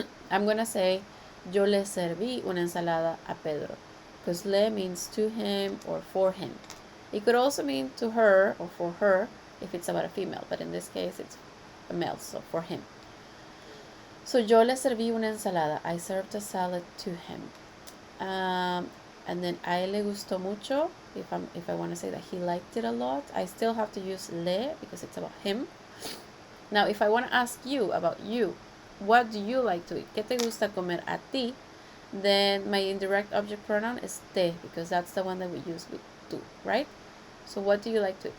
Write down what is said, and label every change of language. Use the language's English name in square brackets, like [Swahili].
[English] I'm going to say, [Spanish] yo le serví una ensalada a Pedro, [English] because le means to him or for him. It could also mean to her or for her if it's about a female, but in this case it's a male, so for him. So [Spanish] yo le serví una ensalada. [English] I served a salad to him. And then [Spanish] a él le gustó mucho. [English] If I want to say that he liked it a lot, I still have to use le because it's about him. Now, if I want to ask you about you, what do you like to eat? [Spanish] ¿Qué te gusta comer a ti? [English] Then my indirect object pronoun is te, because that's the one that we use with tú, right? So what do you like to eat?